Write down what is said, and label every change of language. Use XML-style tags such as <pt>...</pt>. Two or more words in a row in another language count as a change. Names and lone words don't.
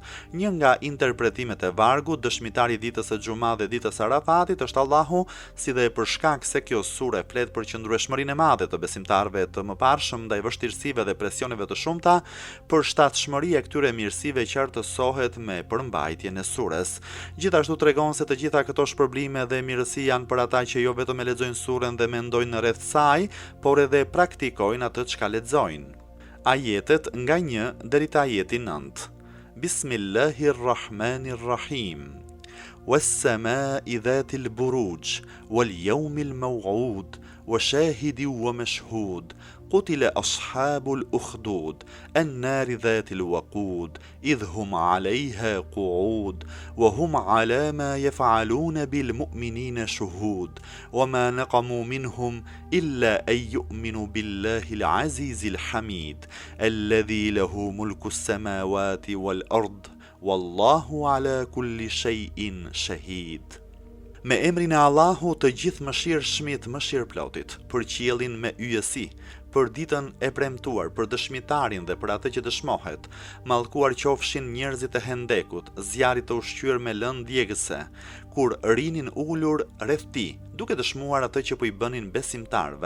<sq>Një nga interpretimet e vargut, dëshmitari i ditës së Xuma dhe ditës së Arafatit është Allahu, si dhe për shkak se kjo sure flet për qëndrueshmërinë e madhe të besimtarëve të mëparshëm ndaj vështirësive dhe presioneve të shumta, përshtatshmëria e këtyre mirësive qartësohet me përmbajtjen e sures. Gjithashtu tregon se të gjitha këto shpërblime dhe mirësi janë për ata që jo vetëm e lexojnë suren dhe mendojnë rreth saj, por edhe praktikojnë atë çka lexojnë. Ajetet nga 1 deri te ajeti 9.</sq> <ar>بسم الله الرحمن الرحيم. والسماء ذات البروج واليوم الموعود وشاهد ومشهود قتل أصحاب الأخدود النار ذات الوقود إذ هم عليها قعود وهم على ما يفعلون بالمؤمنين شهود وما نقموا منهم إلا أن يؤمنوا بالله العزيز الحميد الذي له ملك السماوات والأرض والله على كل شيء شهيد.</ar> <sq>Me emrin e Allahu, të gjithë mëshirshmit mëshirëplotit, për qiellin me yjesi, për ditën e premtuar, për dëshmitarin dhe për atë që dëshmohet, mallkuar qofshin njerëzit e hendekut, zjarit të ushqyer me lëndë djegëse, kur rinin ulur rreth tij, duke dëshmuar atë që po i bënin besimtarëve.</sq>